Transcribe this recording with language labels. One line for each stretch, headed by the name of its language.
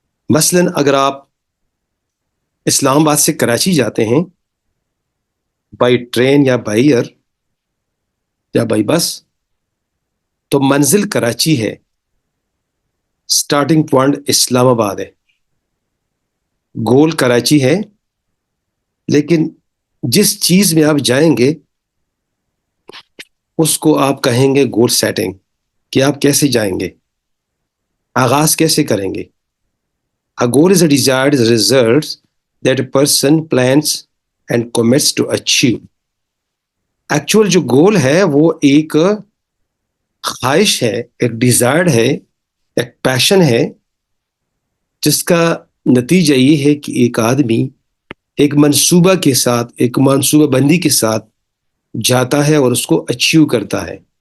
Urdu: مثلا اگر آپ اسلام آباد سے کراچی جاتے ہیں بائی ٹرین یا بائی ایئر یا بائی بس تو منزل کراچی ہے، سٹارٹنگ پوائنٹ اسلام آباد ہے، گول کراچی ہے. لیکن جس چیز میں آپ جائیں گے اس کو آپ کہیں گے گول سیٹنگ، کہ آپ کیسے جائیں گے، آغاز کیسے کریں گے.
English: A goal is a desired result that a person plans and commits to achieve.
Urdu: Actual جو گول ہے وہ ایک خواہش ہے، ایک ڈیزائرڈ ہے، ایک پیشن ہے، جس کا نتیجہ یہ ہے کہ ایک آدمی ایک منصوبہ کے ساتھ، ایک منصوبہ بندی کے ساتھ جاتا ہے اور اس کو اچیو کرتا ہے.